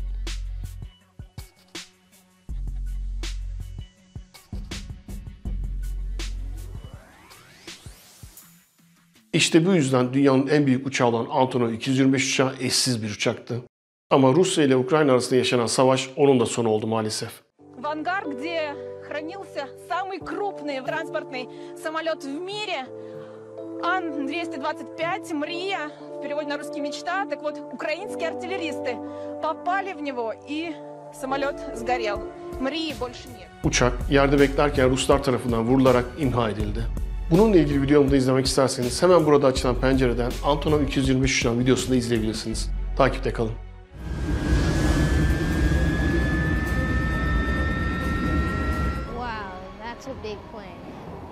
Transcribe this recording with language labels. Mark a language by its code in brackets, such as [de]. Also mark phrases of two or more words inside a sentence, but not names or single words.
[tr] İşte bu yüzden dünyanın en büyük uçağı olan Antonov 225 uçağı eşsiz bir uçaktı. Ama Rusya ile Ukrayna arasında yaşanan savaş onun da sonu oldu maalesef. [ru] В ангар, где хранился самый крупный транспортный самолет в мире, Ан-225 «Мрия», в переводе на русский «Мечта». Так вот, украинские артиллеристы попали в него, и самолет сгорел. «Мрии» больше нет. [tr] Uçak yerde beklerken Ruslar tarafından vurularak imha edildi. Bununla ilgili videomu da izlemek isterseniz hemen burada açılan pencereden Antonov 225 uçağın videosunu da izleyebilirsiniz. Takipte kalın. [en] Wow, that's a big plane.